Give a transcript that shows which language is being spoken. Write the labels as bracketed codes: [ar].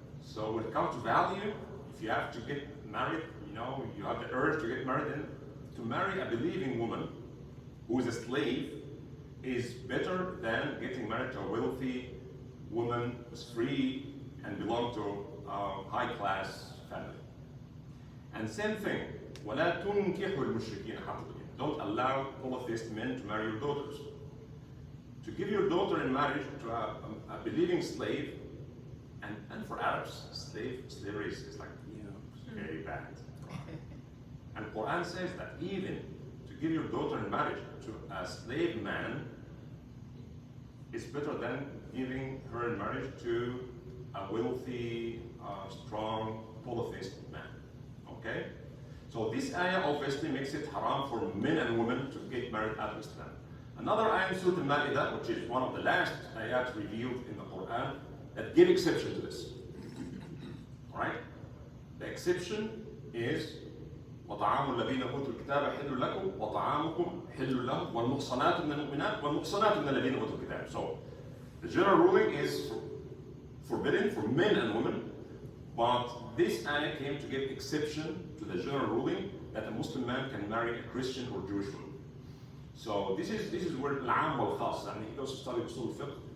[en] So when it comes to value, if you have to get married, you have the urge to get married, then to marry a believing woman who is a slave is better than getting married to a wealthy woman who's free and belong to a high-class family. And same thing, [ar] وَلَا تُنْكِحُوا الْمُشْرِكِينَ حَتَّى. [en] Don't allow polytheist men to marry your daughters. To give your daughter in marriage to a believing slave, and for Arabs, slavery is like, very bad. And Quran says that even to give your daughter in marriage to a slave man is better than giving her in marriage to a wealthy, strong, polytheist man. Okay? So this ayah obviously makes it haram for men and women to get married out of Islam. Another ayah in Surah Al-Ma'idah, which is one of the last ayat revealed in the Quran, that give exception to this. Alright? The exception is [ar] وَطَعَامُ الَّذِينَ أُوتُوا الْكِتَابَ حِلٌّ لَكُمْ وَطَعَامُكُمْ حِلٌّ لَهُمْ وَالْمُحْصَنَاتُ مِنَ الْمُؤْمِنَاتِ وَالْمُحْصَنَاتُ مِنَ الَّذِينَ أُوتُوا الْكِتَابَ. [en] So the general ruling is forbidden for men and women, but this ayah came to give exception to the general ruling that a Muslim man can marry a Christian or Jewish woman. So this is where al-'am wal-khas, and he also studied usul al-fiqh.